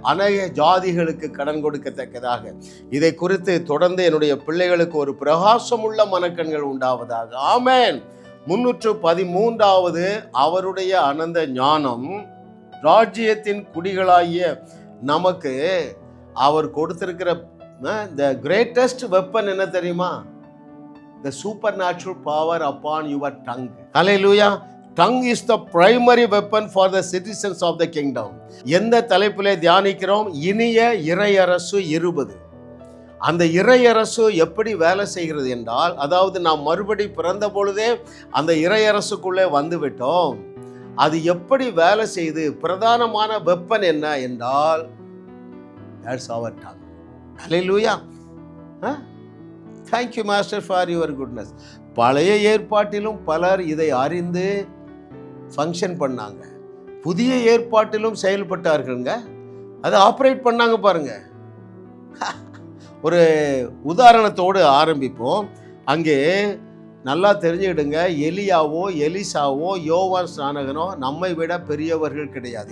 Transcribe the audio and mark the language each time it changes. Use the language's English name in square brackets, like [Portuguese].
[Tamil] அநேக ஜாதிகளுக்கு கடன் கொடுக்கத்தக்கதாக. இதை குறித்து தொடர்ந்து என்னுடைய பிள்ளைகளுக்கு ஒரு பிரகாசமுள்ள மனக்கண்கள் உண்டாவதாக. ஆமென். 313வது அவருடைய அனந்த ஞானம். ராஜ்யத்தின் குடிகளாகிய நமக்கு அவர் கொடுத்திருக்கிற [English] the greatest weapon [Tamil] என்ன தெரியுமா? [English] The supernatural power upon your tongue. Hallelujah. Tongue is the primary weapon for the citizens of the kingdom. [Tamil] எந்த தலைப்பிலே தியானிக்கிறோம்? இனிய இறையரசு 20. அந்த இறையரசு எப்படி வேலை செய்கிறது என்றால், அதாவது நாம் மறுபடி பிறந்த பொழுதே அந்த இறையரசுக்குள்ளே வந்து விட்டோம். அது எப்படி வேலை செய்து? பிரதானமான வெப்பன் என்ன என்றால், [English] that's our tongue. Hallelujah. Thank you master for your goodness. [Tamil] பழைய ஏற்பாட்டிலும் பலர் இதை அறிந்து ஃபங்க்ஷன் பண்ணாங்க, புதிய ஏற்பாட்டிலும் செயல்பட்டார்கள்ங்க. அதை ஆப்ரேட் பண்ணாங்க பாருங்க. ஒரு உதாரணத்தோடு ஆரம்பிப்போம். அங்கே நல்லா தெரிஞ்சுக்கிடுங்க, எலியாவோ எலிசாவோ யோவான் ஸ்நானகனோ நம்மை விட பெரியவர்கள் கிடையாது.